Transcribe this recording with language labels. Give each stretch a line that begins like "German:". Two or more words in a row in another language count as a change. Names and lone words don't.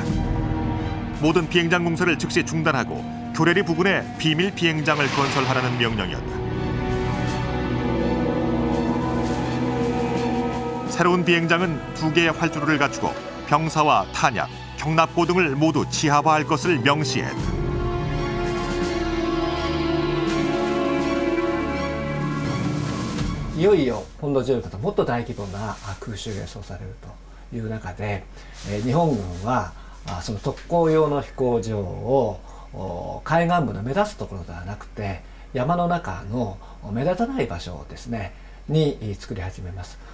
Korean: 모든 비행장 공사를 즉시 중단하고 교레리 부근에 비밀 비행장을 건설하라는 명령이었다. 새로운 비행장은 2개의 활주로를 갖추고 병사와 탄약, 경납고 등을 모두 지하화할 것을 명시했다.
Japanese: いよいよ本土上陸ともっと大規模な空襲が予想されるという中で、日本軍はその特攻用の飛行場を海岸部の目立つところではなくて山の中の目立たない場所をですねに作り始めます。